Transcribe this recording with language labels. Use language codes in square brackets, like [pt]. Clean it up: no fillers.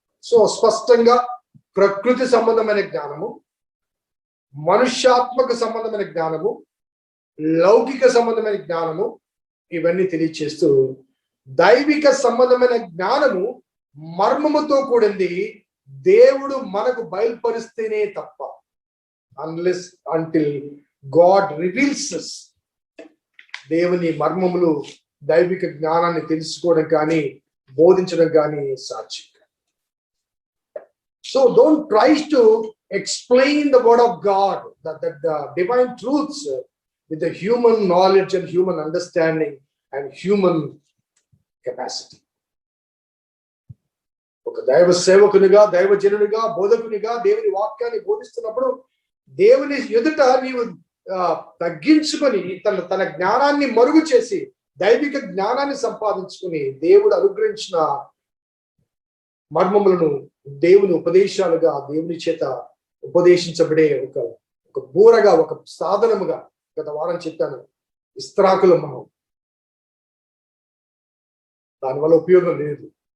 [te] So స్పష్టంగా ప్రకృతి సంబంధమైన జ్ఞానము, మనుష్యాత్మక సంబంధమైన జ్ఞానము, లౌకిక సంబంధమైన జ్ఞానము, ఇవన్నీ తెలియచేస్తూ దైవిక సంబంధమైన జ్ఞానము మర్మముతో కూడింది. దేవుడు మనకు బయలుపరిస్తేనే తప్ప, [en] unless until God reveals us, [te] దేవుని మర్మములు దైవిక జ్ఞానాన్ని తెలుసుకోవడం కానీ బోధించడం కానీ సాధ్యం. [en] So don't try to explain the word of God, the divine truths with the human knowledge and human understanding and human capacity. [te] ఒక దైవ సేవకునిగా, దైవజనునిగా, బోధకునిగా దేవుని వాక్యాన్ని బోధిస్తున్నప్పుడు దేవుని ఎదుట నీవు తగ్గించుకొని తన జ్ఞానాన్ని మరుగు చేసి దైవిక జ్ఞానాన్ని సంపాదించుకుని దేవుడు అనుగ్రహించిన మర్మములను దేవుని ఉపదేశాలుగా దేవుని చేత ఉపదేశించబడే ఒక బూరగా, ఒక సాధనముగా, గత వారం చెప్పాను, ఇస్త్రాకులం మనం, దానివల్ల ఉపయోగం లేదు.